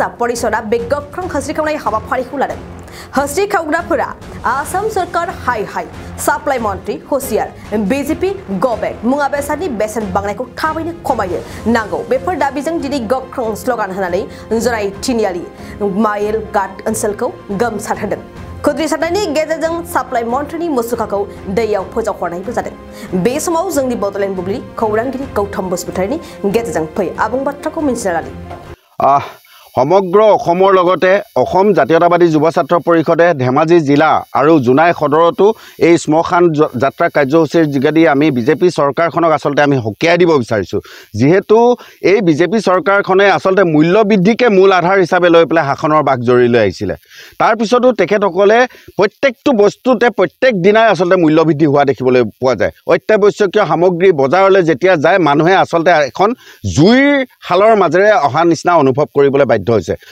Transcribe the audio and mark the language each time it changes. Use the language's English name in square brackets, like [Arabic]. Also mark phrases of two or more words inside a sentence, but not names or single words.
[Bodo] परिषदा बे गोख्रों हस्रिखावनाय हाबाफारिखौ लादों हस्रिखावग्राफोरा आसाम सरकार हाय हाय साप्लाइ मन्थ्रि हुसियार बीजेपी गबेक मुवा बेसादनि बेसेन बांनायखौ थाबैनो खमायनो नांगौ बेफोर दाबिजों दिनै गोख्रों स्लगान होनानै जनाय तिनियालि माइल घाट ओनसोलखौ गोमसारहोदों खुद्रि सारनायनि गेजेरजों साप्लाइ मन्थ्रिनि मुसुखाखौ दैयाव फोजावहरनायबो जादों बे समाव जोंनि बडलेण्ड बुब्लि खौरांगिरि गौतम बसुमतारीनि गेजेरजों फै आबुं बाथ्राखौ मिन्थिना लानि [Assamese] সমগ্ৰ অসমৰ লগতে অসম জাতীয়তাবাদী যুৱ ছাত্ৰ পৰিষদে ধেমাজি জিলা আৰু জোনাই সদৰতো এই শ্মশান যাত্ৰা কাৰ্যসূচীৰ যোগেদি আমি বিজেপি চৰকাৰখনক আচলতে আমি হকিয়াই দিব বিচাৰিছোঁ যিহেতু এই বিজেপি চৰকাৰখনে আচলতে মূল্য বৃদ্ধিকে মূল আধাৰ হিচাপে লৈ পেলাই শাসনৰ বাক জৰি লৈ আহিছিলে তাৰ পিছতো তেখেতসকলে প্ৰত্যেকটো বস্তুতে প্ৰত্যেক দিনাই আচলতে মূল্য বৃদ্ধি হোৱা দেখিবলৈ পোৱা যায় অত্যাৱশ্যকীয় সামগ্ৰী বজাৰলৈ যেতিয়া যায় মানুহে আচলতে এখন জুইৰ হালৰ মাজেৰে অহা নিচিনা অনুভৱ কৰিবলৈ বাধ্য হৈছে